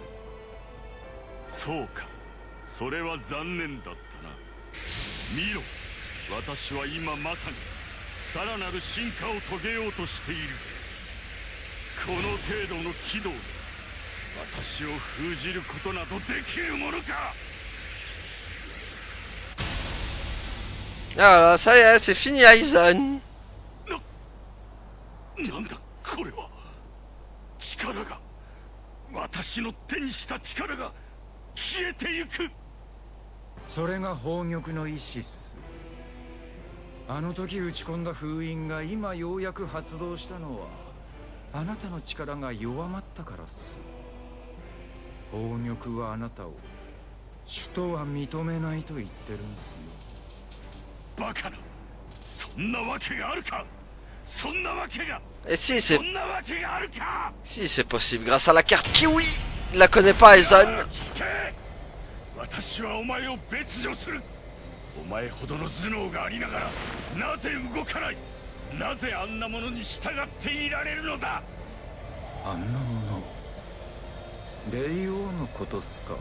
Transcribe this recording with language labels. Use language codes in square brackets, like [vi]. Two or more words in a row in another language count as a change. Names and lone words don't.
[ja] そうか、それは残念だったな。見ろ、私は今まさにさらなる進化を遂げようとしている。この程度の軌道で私を封じることなどできるものか。 [fr] Ah là, ça y est, c'est fini Aizen. [ja] なんだこれは。力が、私の手にした力が消えてゆく。それが宝玉の意志っす。あの時打ち込んだ封印が今ようやく発動したのはあなたの力が弱まったからっす。宝玉はあなたを主とは認めないと言ってるんすよ。バカな、そんなわけがあるか。そんなわけが、 [fr] Et si, [ja] そんなわけがあるか。 [fr] si c'est possible, grâce à la carte Kiwi. Il la connaît pas Aizen. [ja] 聞け、私はお前を別状する。お前ほどの頭脳がありながらなぜ動かない。なぜあんなものに従っていられるのだ。あんなもの、霊王のことっすか。